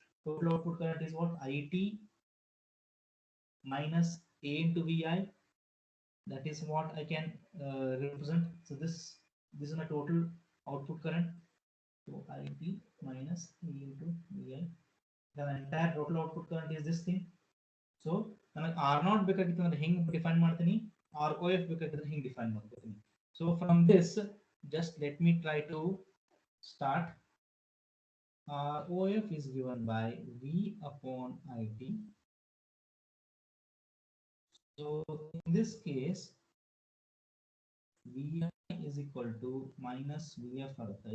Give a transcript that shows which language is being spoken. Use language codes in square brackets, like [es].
[en] Total output current is what? IT minus A into VI. That is what I can represent. So this is my total output current. So IT minus A into VI. The entire total output current is this thing. [kn] So ನನಗೆ R naught ಬೇಕಾಗಿತ್ತು ಅಂದ್ರೆ ಹೆಂಗ್ define ಮಾಡ್ತೀನಿ, ROF ಬೇಕಾಗಿದ್ರೆ ಹಿಂಗ್ define ಮಾಡ್ತೀನಿ. [en] So from this, just let me try to start. ROF is given by V upon IT. So in this case, Vi is equal to minus Vf ಆಗುತ್ತೆ.